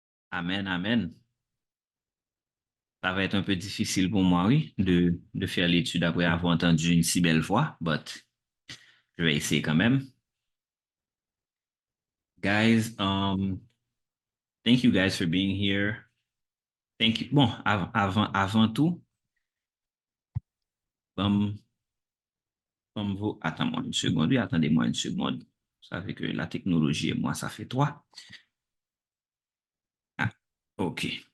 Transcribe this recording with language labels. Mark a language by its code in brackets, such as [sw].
[fr] Amen, amen. Ça va être un peu difficile pour moi, oui, de faire l'étude après avoir entendu une si belle voix, but je vais essayer quand même. [en] Guys, thank you guys for being here. Thank you. [fr] Bon, avant tout, comme vous, attends-moi une seconde, oui, attendez-moi une seconde. Vous savez que la technologie et moi, ça fait trois. Ah, OK.